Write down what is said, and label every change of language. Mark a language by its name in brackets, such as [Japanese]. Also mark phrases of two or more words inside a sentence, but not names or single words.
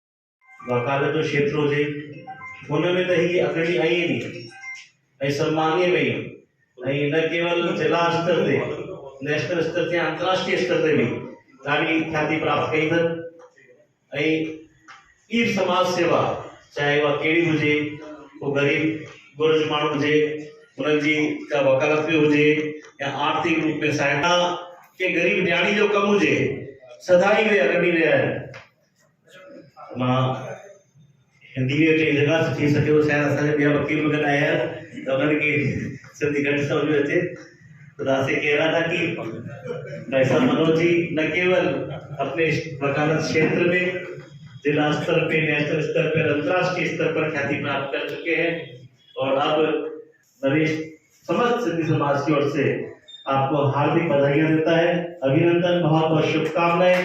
[Sindhi] वकालत जो क्षेत्र हुजे उनमें तो ही अकड़ी आई नहीं सम्मानीय में [Hindi] न केवल जिला स्तर से, नेशनल स्तर से, अंतर्राष्ट्रीय स्तर से भी [Sindhi] ॾाढी ख्याति प्राप्त कई अथनि। ई समाज सेवा चाहे वह कहिड़ी हुजे, को गरीब गुरज माण्हू हुजे, उन्हनि जी का वकालत में हुजे या आर्थिक रूप में सहायता के गरीब न्याणी जो कम हुजे, सदाई वे अगड़ी रहिया आहिनि। मां हिंदी में कई जगह से थी सके शायद असांजा ॿिया वकील वग़ैरह आया त उन्हनि खे सिंधी घटि समझ में अचे। [Hindi] खुदा से कह रहा था कि भाई साहब मनोज जी न केवल अपने वकालत क्षेत्र में जिला स्तर पे, नेशनल स्तर पर, अंतर्राष्ट्रीय स्तर पर ख्याति प्राप्त कर चुके हैं और अब नरेश समस्त सिंधी समाज की ओर से आपको हार्दिक बधाइयां देता है, अभिनंदन, बहुत बहुत शुभकामनाएं।